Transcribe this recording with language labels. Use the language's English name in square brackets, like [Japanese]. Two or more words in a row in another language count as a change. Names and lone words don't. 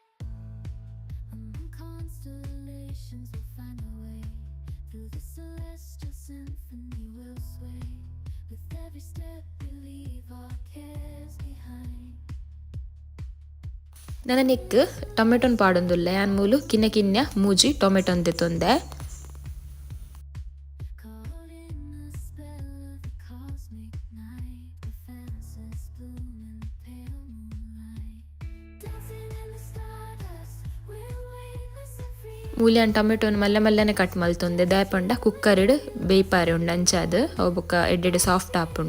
[English] Constellations will find a way through the celestial symphony. We'll sway with every step we leave our cares behind. [Tulu] ನನ್ನ ನೆಕ್ ಟೊಮೆಟೊನ್ ಪಾಡೊಂದುಲ್ಲೆ ಯಾನ್ ಮೂಲು ಕಿನ್ನ ಕಿನ್ನ ಮೂಜಿ ಟೊಮೆಟೊನ್ ತೆತ್ತೊಂದೆ. ಮೂಲ್ಯಾನ್ ಟೊಮೆಟೊನ್ ಮಲ್ಲ ಮಲ್ಲನೆ ಕಟ್ ಮಲ್ತೊಂದೆ ದಾಯಪಂಡ ಕುಕ್ಕರ್ಡ್ ಬೇಯ್ಪಾರೆ ಉಂಡು ಅಂಚಾದ್ ಅವು ಬೊಕ್ಕ ಎಡ್ಡೆಡೆ ಸಾಫ್ಟ್ ಆಪುಂಡು.